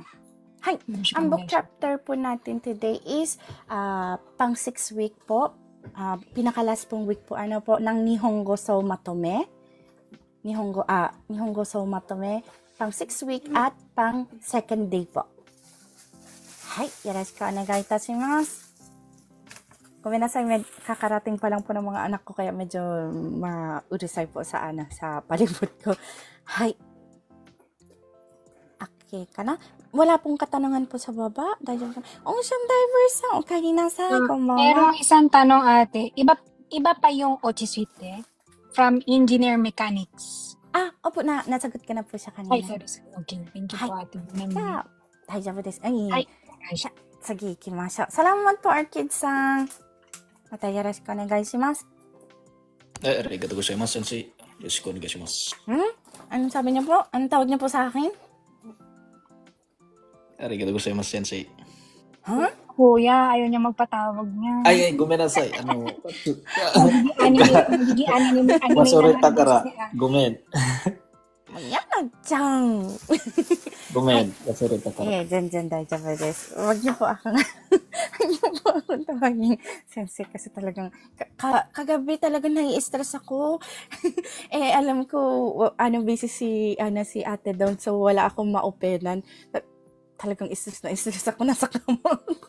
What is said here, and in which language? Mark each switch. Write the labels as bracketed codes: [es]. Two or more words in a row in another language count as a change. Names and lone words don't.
[en] Hi, [tl] Ano siya ang book combination? chapter po natin today is pang 6 week po. Pinakalas pong week po ng Nihongo so Matome. Nihongo so Matome, pang 6 week at pang second day po. [ja] Hi, よろしくお願いいたします. Gomenasai, [tl] kakarating pa lang po ng mga anak ko kaya medyo maurusay po sa palibot ko. Hi. Okay ka na? Wala pong katanungan po sa baba. Ocean Diver-san, [ja] おかえりなさい、こんばんは. [tl] Merong isang tanong ate, iba pa yung Ochisuite from [en] Engineer Mechanics. [tl] Opo, nasagot ka na po siya kanina. Ay, [en] sorry. Okay, thank you po ate. [ja] じゃ、大丈夫です. [tl] Ay, Sige, ikimashou. Salamat po, Orchid-san. [ja] また、よろしくお願いします. ありがとうございます、先生。よろしくお願いします。 [tl] Anong sabi niya po? Anong tawag niya po sa akin? [ja] ありがとうございます、先生。 [tl] kuya, ayaw niya magpatawag niya. Ay, [ja] ごめんなさい。 [tl] Magiging anime [ja] 忘れたから、ごめん。 Yana-chan. ごめん、忘れたから。全然大丈夫です。 [tl] Wag niyo po ako tawagin sensei kasi talagang kagabi talagang nai-stress ako. Alam ko busy si ate doon so wala akong ma-openan. Talagang stress ako nasa kama.